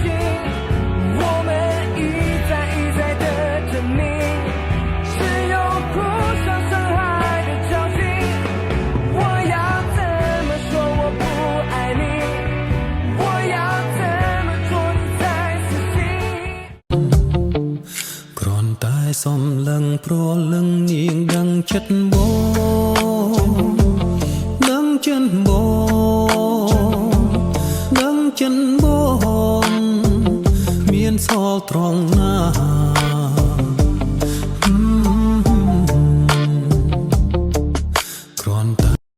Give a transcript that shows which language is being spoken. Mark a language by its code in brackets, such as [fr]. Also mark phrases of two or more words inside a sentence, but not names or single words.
[zh] 我们一再的证明，只有互相伤害的交集。我要怎么说我不爱你？我要怎么做你才死心？ [km] គ្រាន់តែសំឡឹងព្រលឹងនាងដឹងចិត្តបងដឹងចិនបងដឹងចិនបងមានសល់ត្រង់ណាគ្រាន់តែ